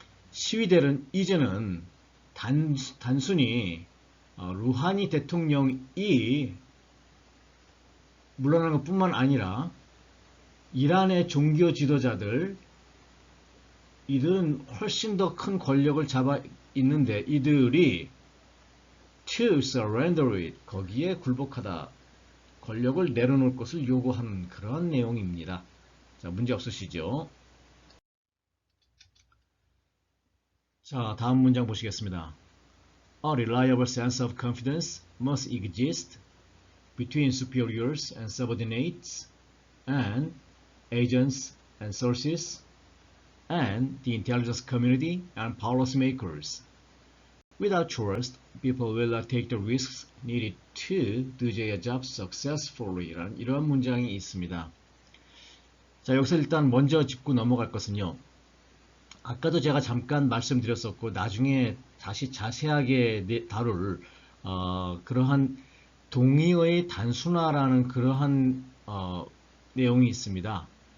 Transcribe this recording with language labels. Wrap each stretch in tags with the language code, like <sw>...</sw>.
<ko>시위대는 이제는 단순히 루하니 대통령이 물러나는 것뿐만 아니라 이란의 종교 지도자들, 이들은 훨씬 더 큰 권력을 잡아 있는데 이들이</ko> <en>to surrender it,</en> <ko>거기에 굴복하다, 권력을 내려놓을 것을 요구하는 그런 내용입니다. 자, 문제 없으시죠? 자, 다음 문장 보시겠습니다.</ko> <en>A reliable sense of confidence must exist between superiors and subordinates and agents and sources and the intelligence community and policymakers. Without trust, people will not take the risks needed to do their job successfully.</en> <ko>이런 문장이 있습니다. 자, 여기서 일단 먼저 짚고 넘어갈 것은요. 아까도 제가 잠깐 말씀드렸었고 나중에 다시 자세하게 다룰 그러한 동의어의 단순화라는 그러한 내용이 있습니다.</ko>